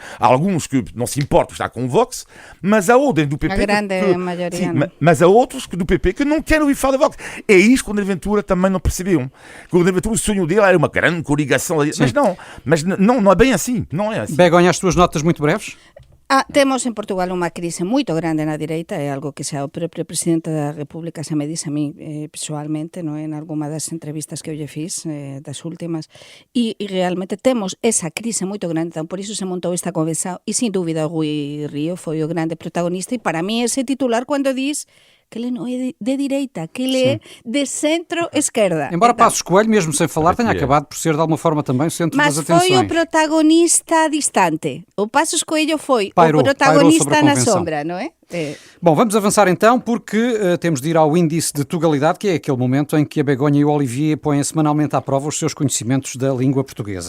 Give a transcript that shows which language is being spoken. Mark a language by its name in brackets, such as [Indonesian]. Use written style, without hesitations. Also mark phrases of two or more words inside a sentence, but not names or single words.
[Portuguese] Há alguns que não se importam de estar com o Vox, mas há outros do PP... A grande maioria. Sim, mas há outros do PP que não querem ouvir falar de Vox. É isto que o André Ventura também não percebeu. Que o André Ventura, o sonho dele era uma grande coligação. Mas não é bem assim. Não é assim. Begonha, as tuas notas muito breves? [Galician] Temos en Portugal unha crise moito grande na direita, é algo que xa o propio presidente da República xa me dice a mí pessoalmente, no, en alguma das entrevistas que eu lle fiz, das últimas, e realmente temos esa crise moito grande, então por iso se montou esta convención, e sin dúbida o Rui Rio foi o grande protagonista, e para mí ese titular cando diz que [Portuguese] ele não é de direita, que ele é de centro-esquerda. Embora Passos Coelho, mesmo sem falar, tenha acabado por ser de alguma forma também o centro das atenções. Mas foi o protagonista distante. O Passos Coelho foi o protagonista na sombra, não é? Bom, vamos avançar então porque temos de ir ao índice de tugalidade, que é aquele momento em que a Begonha e o Olivier põem semanalmente à prova os seus conhecimentos da língua portuguesa.